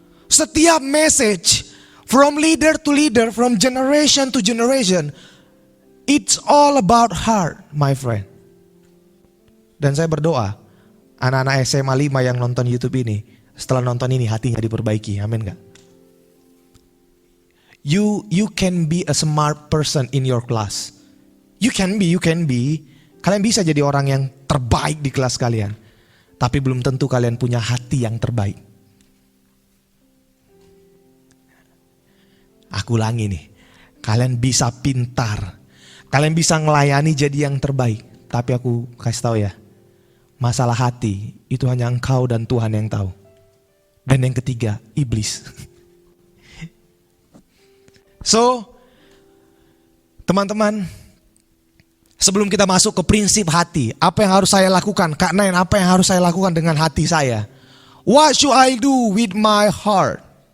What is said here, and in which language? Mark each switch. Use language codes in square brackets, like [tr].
[id] Setiap [en] message, from leader to leader, from generation to generation, it's all about heart, my friend. [id] Dan saya berdoa, anak-anak SMA 5 yang nonton YouTube ini, setelah nonton ini hatinya diperbaiki, amin gak? [en] You can be a smart person in your class. You can be. [id] Kalian bisa jadi orang yang terbaik di kelas kalian. Tapi belum tentu kalian punya hati yang terbaik. Aku ulangi nih, kalian bisa pintar. Kalian bisa ngelayani jadi yang terbaik. Tapi aku kasih tahu ya, masalah hati itu hanya engkau dan Tuhan yang tahu. Dan yang ketiga, iblis. [en] So, [id] teman-teman, Sebelum kita masuk ke prinsip hati, apa yang harus saya lakukan? Kak Nain, apa yang harus saya lakukan dengan hati saya? [en] What should I do with my heart?